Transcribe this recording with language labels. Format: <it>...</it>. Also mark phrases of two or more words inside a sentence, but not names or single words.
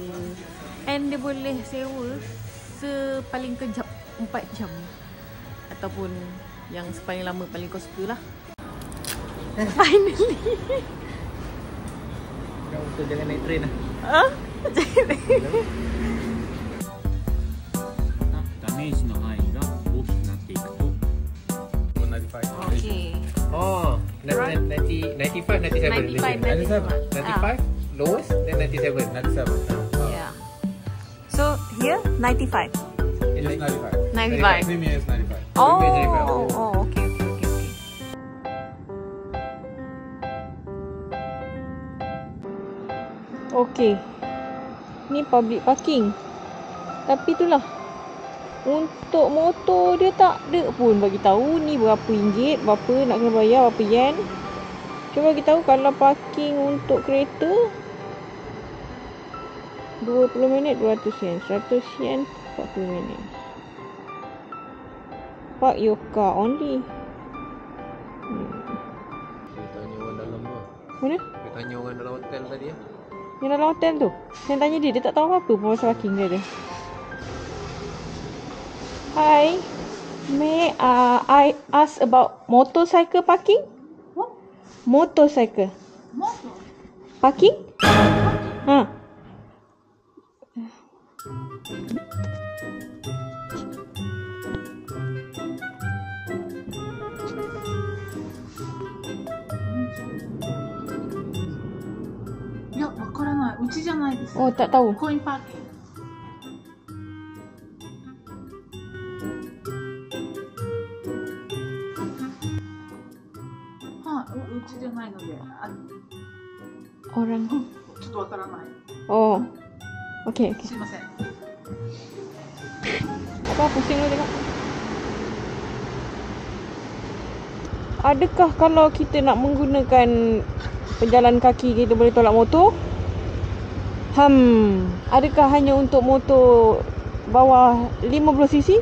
<ms>And dia boleh sewa sepaling kejap 4 jam. Ataupun yang sepaling lama paling kau suka lah.</ms> <en>Finally.</en> <ms>Kau jangan naik train lah. Jangan naik train.</ms> <ja>ダメージの範囲が大きくなっていくと</ja> <en>Okay. Oh, 95, 97. 95, lowest, then 97. Yeah. So here 95. It's 95. 95. Premier is 95. Oh, okay. Okay.</en> <ms>Ni</ms> <en>public parking.</en> <ms>Tapi itulah, untuk motor dia tak ada pun bagi tahu ni berapa ringgit, berapa nak kena bayar, berapa yen. Cuba bagi tahu kalau parking untuk kereta 20 minit 200 yen, 100 yen 40 minit.</ms> <en>Park your car only.</en> <ms>Dia tanya orang dalam tu. Mana? Dia tanya orang dalam hotel tadi ya. Yang dalam hotel tu. Saya tanya dia tak tahu apa-apa pun pasal parking dia.</ms> <en>Hi, may I ask about motorcycle parking? What? Motorcycle Motor? parking? Ha.</en> <ms>Ya,</ms> <ja>わからない。うちじゃないです。</ja> <ms>Oh, tak tahu.</ms> <ja>コインパーキング。うちじゃないので、</ja> <ms>Orang.</ms> <ja>ちょっとわからない。</ja> <en>Oh. Okay.</en> <ja>すいません。</ja> <ms>Apa pusing lu tengok. Adakah kalau kita nak menggunakan penjalan kaki kita boleh tolak motor? Adakah hanya untuk motor bawah 50cc?</ms>